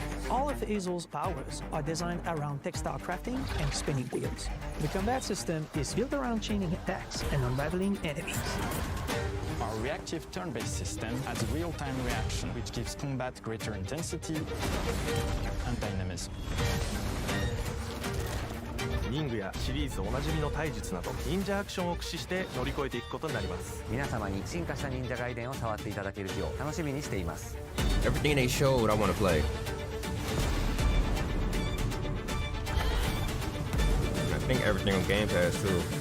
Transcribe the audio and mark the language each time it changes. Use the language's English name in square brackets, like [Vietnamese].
[English] All of Hazel's powers are designed around textile crafting and spinning wheels. The combat system is built around chaining attacks and unraveling enemies. Our reactive turn-based system adds real-time reaction, which gives combat greater intensity and dynamism. [Japanese] 忍具やシリーズおなじみの体術など忍者アクションを駆使して乗り越えていくことになります。皆様に進化した忍者ガイデンを触っていただける日を楽しみにしています。 [English] Everything they showed, I want to play. I think everything on Game Pass too.